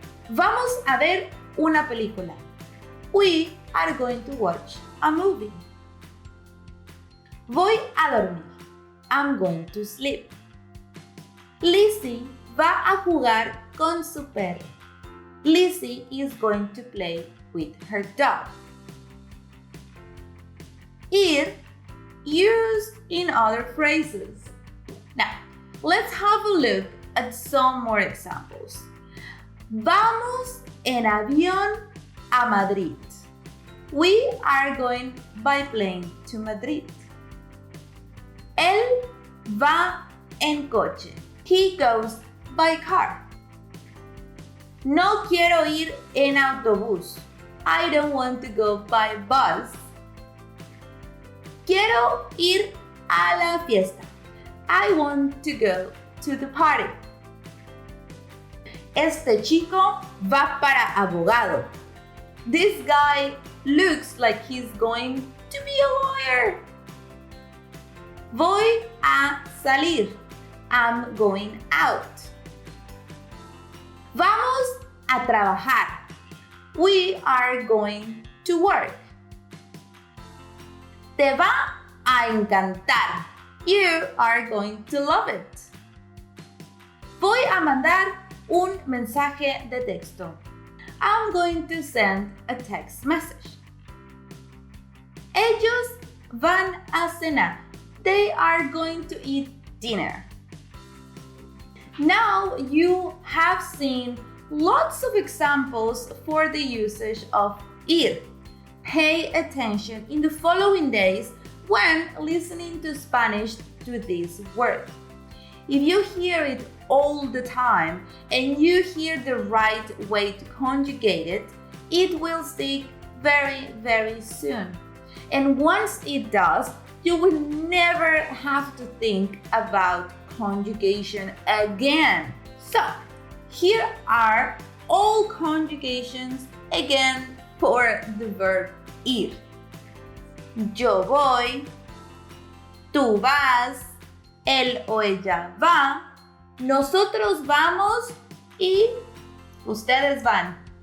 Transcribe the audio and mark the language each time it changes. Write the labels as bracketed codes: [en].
[es] Vamos a ver una película. [en] We are going to watch a movie. Voy a dormir. I'm going to sleep. Lizzie va a jugar con su perro. Lizzie is going to play with her dog. Ir used in other phrases. Now, let's have a look at some more examples. [es] Vamos en avión a Madrid. [en] We are going by plane to Madrid. [es] Él va en coche. He goes by car. [en] No quiero ir en autobús. I don't want to go by bus. Quiero ir a la fiesta. I want to go to the party. [es] Este chico va para abogado. [en] This guy looks like he's going to be a lawyer. [es] Voy a salir. I'm going out. [en] Vamos a trabajar. We are going to work. Te va a encantar. You are going to love it. [es] Voy a mandar un mensaje de texto. [en] I'm going to send a text message. Ellos van a cenar. They are going to eat dinner. Now you have seen lots of examples for the usage of ir. Pay attention in the following days when listening to Spanish to this word. If you hear it all the time and you hear the right way to conjugate it, it will stick very, very soon. And once it does, you will never have to think about conjugation again. So, here are all conjugations again for the verb ir. [es] yo voy, tú vas, él o ella va, nosotros vamos y ustedes van.